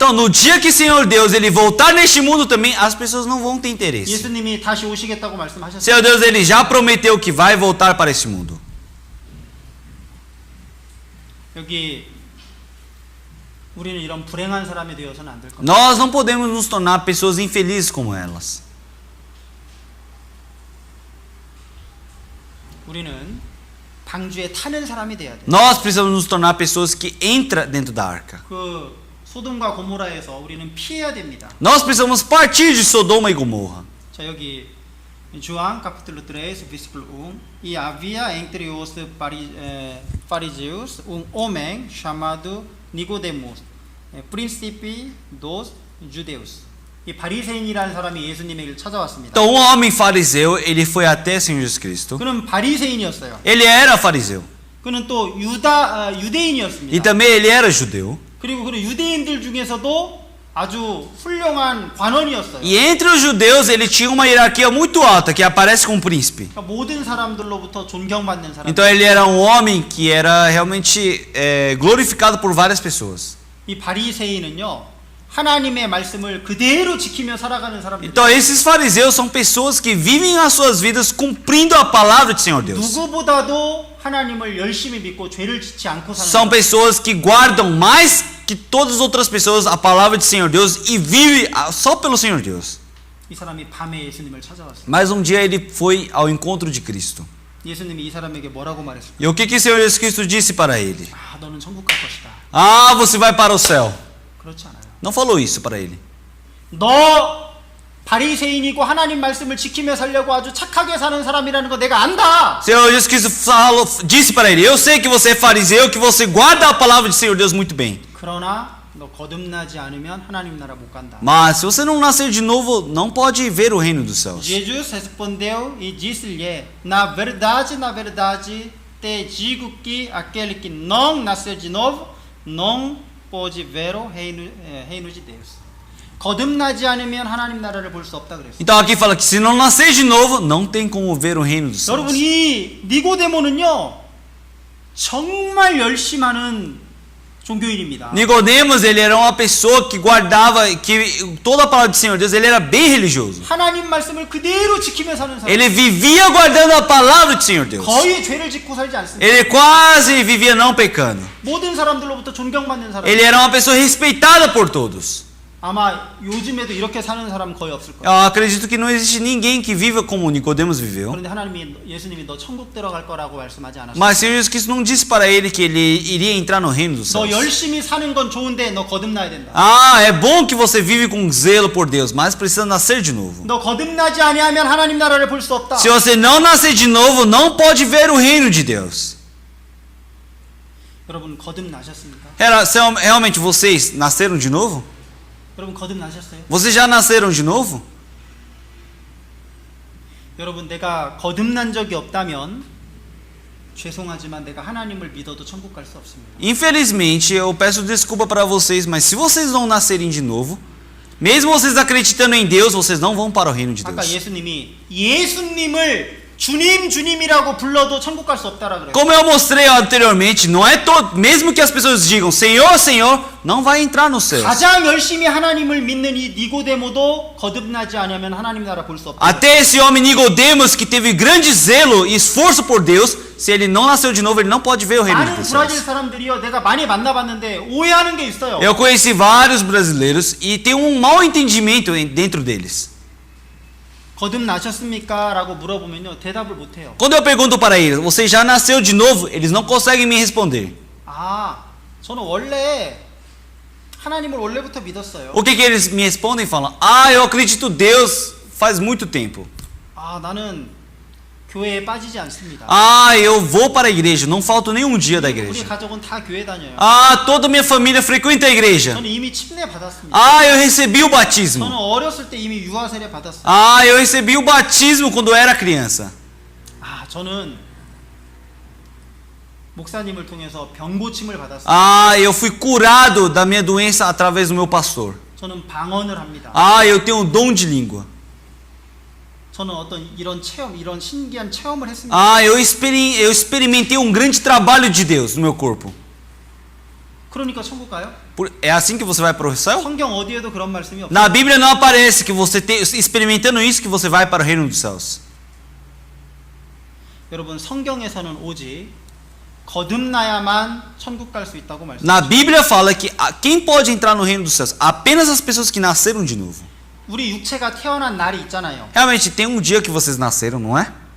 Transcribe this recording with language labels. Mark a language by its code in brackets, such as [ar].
[pt] Então, no dia que o Senhor Deus ele voltar neste mundo também, as pessoas não vão ter interesse. [ko] 예수님이 다시 오시겠다고 말씀하셨어요. [pt] Senhor Deus ele já prometeu que vai voltar para este mundo. [ko] 여기 우리는 이런 불행한 사람이 되어서는 안 될 겁니다. [pt] Nós não podemos nos tornar pessoas infelizes como elas. [ko] 우리는 방주에 타는 사람이 돼야 돼요. [pt] Nós precisamos nos tornar pessoas que entram dentro da arca. [ko] 그 소돔과 고모라에서 우리는 피해야 됩니다. [pt] Nós precisamos partir de Sodoma e Gomorra. [ko] 자 여기 [pt] João capítulo 3 versículo 1 e havia entre os fariseus homem chamado Nicodemos, príncipe dos judeus. [ko] 이 바리새인이라는 사람이 예수님에게 찾아왔습니다. [pt] Então, um homem fariseu, ele foi até Senhor Jesus Cristo. [ko] 그는 바리새인이었어요. [pt] Ele era fariseu. [ko] 그는 또 유대인이었습니다. [pt] E também ele era judeu. [ko] 그리고 그는 유대인들 중에서도 아주 훌륭한 관원이었어요. [pt] E entre os judeus, ele tinha uma hierarquia muito alta, que aparece como príncipe. [ko] 그러니까 모든 사람들로부터 존경받는 사람. [pt] Então, ele era um homem que era realmente glorificado por várias pessoas. [ko] 이 바리새인은요. 하나님의 말씀을 그대로 지키며 살아가는 사람들. [pt] Então, esses fariseus são pessoas que vivem as suas vidas cumprindo a palavra de Senhor Deus. [ko] 누구보다도 하나님을 열심히 믿고 죄를 짓지 않고 사는 [pt] São pessoas que guardam mais que todas as outras pessoas a palavra de Senhor Deus e vivem só pelo Senhor Deus. [ko] 이 사람이 밤에 예수님을 찾아왔어요. [pt] Mas um dia ele foi ao encontro de Cristo. [ko] 예수님이 이 사람에게 뭐라고 말했을까? [pt] E o que o Senhor Jesus Cristo disse para ele? [ko] 아, 너는 천국 갈 것이다. [pt] Ah, você vai para o céu. [ko] 그렇지 않아요. [pt] Não falou isso para ele. [ko] 너 바리새인이고 하나님 말씀을 지키며 살려고 아주 착하게 사는 사람이라는 거 내가 안다. [pt] Senhor Jesus Cristo disse para ele: eu sei que você é fariseu, que você guarda a palavra de Senhor Deus muito bem. [ko] 그러나 너 거듭나지 않으면 하나님 나라 못 간다. [pt] Mas se você não nascer de novo, não pode ver o reino dos céus. Jesus respondeu e disse-lhe: na verdade, te digo que aquele que não nascer de novo não pode ver o reino de Deus. [ko] 거듭나지 않으면 하나님 나라를 볼 수 없다 그랬어요. [pt] Então aqui fala que se não nascer de novo, não tem como ver o reino dos [ko] 여러분 [pt] céus. [ko] 이 니고데모는요 정말 열심하는 종교인입니다. [pt] Nicodemos, ele era uma pessoa que guardava que toda a palavra do Senhor Deus, ele era bem religioso. [ko] 하나님 말씀을 그대로 지키며 사는 사람. [pt] Ele vivia guardando a palavra do Senhor Deus. [ko] 거의 죄를 짓고 살지 않습니다. [pt] Ele quase vivia não pecando. [ko] 모든 사람들로부터 존경받는 사람. [pt] Ele era uma pessoa respeitada por todos. [ko] 아마 요즘에도 이렇게 사는 사람 거의 없을 거예요. [pt] Eu acredito que não existe ninguém que viva como Nicodemos viveu. [ko] 그런데 예수님이 너 천국 들어갈 거라고 말씀하지 않았어요. [pt] Mas o Senhor Jesus Cristo não disse para ele que ele iria entrar no reino dos [ko] 너 [pt] céus. [ko] 열심히 사는 건 좋은데 너 거듭나야 된다. [pt] Ah, é bom que você vive com zelo por Deus, mas precisa nascer de novo. [ko] 너 거듭나지 아니하면 하나님 나라를 볼 수 없다. [pt] Se você não nascer de novo, não pode ver o reino de Deus. [ko] 여러분 거듭나셨습니까? [pt] Realmente vocês nasceram de novo? [ko] 여러분 거듭나셨어요? [pt] Vocês já nasceram de novo? [ko] 여러분 내가 거듭난 적이 없다면 죄송하지만 내가 하나님을 믿어도 천국 갈 수 없습니다. [pt] Infelizmente, eu peço desculpa para vocês, mas se vocês não nascerem de novo, mesmo vocês acreditando em Deus, vocês não vão para o reino de [ko] 아까 [pt] Deus. [ko] 예수님이 예수님을 주님이라고 불러도 천국 갈 수 없다라 그래요. [pt] Como eu mostrei anteriormente, não é mesmo que as pessoas digam Senhor, Senhor, não vai entrar no céu. [ko] 가장 열심히 하나님을 믿는 이 니고데모도 거듭나지 않으면 하나님 나라 볼 수 없다. [pt] Até esse homem Nicodemos que teve grande zelo e esforço por Deus, se ele não nasceu de novo, ele não pode ver o reino [ko] 많은 [pt] dos [ko] 브라질 [pt] céus. [ko] 사람들이요, 내가 많이 만나봤는데 오해하는 게 있어요. [pt] Eu conheci vários brasileiros e tem um mau entendimento dentro deles. [ko] 거듭나셨습니까? 라고 물어보면요 대답을 못해요. [pt] Quando eu pergunto para eles, você já nasceu de novo? Eles não conseguem me responder. [ko] 아, 저는 원래 하나님을 원래부터 믿었어요. [pt] O que eles me respondem? Falam, ah, eu acredito em Deus faz muito tempo. [ko] 아, 나는 교회에 빠지지 않습니다. [pt] Ah, eu vou para a igreja, não falto nenhum dia da [ko] 우리 [pt] igreja. [ko] 가족은 다 교회 다녀요. [pt] Ah, toda minha família frequenta a igreja. [ko] 저는 이미 침례 받았습니다. [pt] Ah, eu recebi o batismo. [ko] 어렸을 때 이미 유아 세례 받았어요. [pt] Ah, eu recebi o batismo quando eu era criança. [ko] 아, 저는 목사님을 통해서 병 고침을 받았어요. [pt] Ah, eu fui curado da minha doença através do meu pastor. [ko] 저는 방언을 합니다. [pt] Ah, eu tenho um dom de língua. [ko] 저는 어떤 이런 체험, 이런 신기한 체험을 했습니다. [pt] Ah, eu experimentei um grande trabalho de Deus no meu corpo. [ko] 그러니까 천국 가요? [pt] É assim que você vai para o céu? [ko] 성경 어디에도 그런 말씀이 없어요. [pt] Na Bíblia não aparece que você experimentando isso que você vai para o reino dos céus. [ko] 여러분 성경에서는 오직 거듭나야만 천국 갈 수 있다고 말씀합니다. [pt] Na Bíblia fala que quem pode entrar no reino dos céus? Apenas as pessoas que nasceram de novo. [ko] 우리 육체가 태어난 날이 있잖아요. [pt] Realmente tem um dia que vocês nasceram, não é?